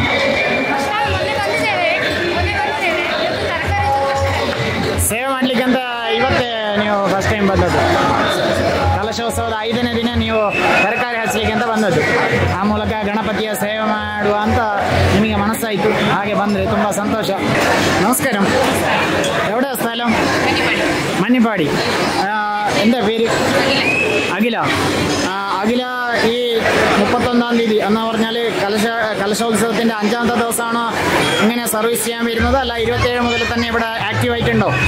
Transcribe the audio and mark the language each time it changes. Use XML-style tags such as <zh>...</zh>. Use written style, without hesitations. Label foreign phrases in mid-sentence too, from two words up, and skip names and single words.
<kn>ಸೇವೆ ಮಾಡಲಿಕ್ಕೆ ಅಂತ ಇವತ್ತೇ ನೀವು ಫಸ್ಟ್ ಟೈಮ್ ಬಂದದ್ದು? ಕಲಶೋತ್ಸವದ 5ನೇ ದಿನ ನೀವು ತರಕಾರಿ ಹಚ್ಚಲಿಕ್ಕೆ ಅಂತ ಬಂದದ್ದು. ಆ ಮೂಲಕ ಗಣಪತಿಯ ಸೇವೆ ಮಾಡುವ ಅಂತ ನಿಮಗೆ ಮನಸ್ಸಾಯಿತು, ಹಾಗೆ ಬಂದರೆ ತುಂಬ ಸಂತೋಷ.</kn> <ml>ನಮಸ್ಕಾರ. ಎവിടെ സ്ഥലം? മഞ്ഞപ്പാടി. എന്താ പേര്? അഖില. അഖില, ഈ 31-ാം തീയതി എന്ന് പറഞ്ഞാൽ കലശോത്സവത്തിൻ്റെ 5ാമത്തെ ദിവസമാണോ ഇങ്ങനെ സർവീസ് ചെയ്യാൻ വരുന്നത്, അല്ല 27 മുതൽ തന്നെ ഇവിടെ ആക്റ്റീവ് ആയിട്ടുണ്ടോ?</ml>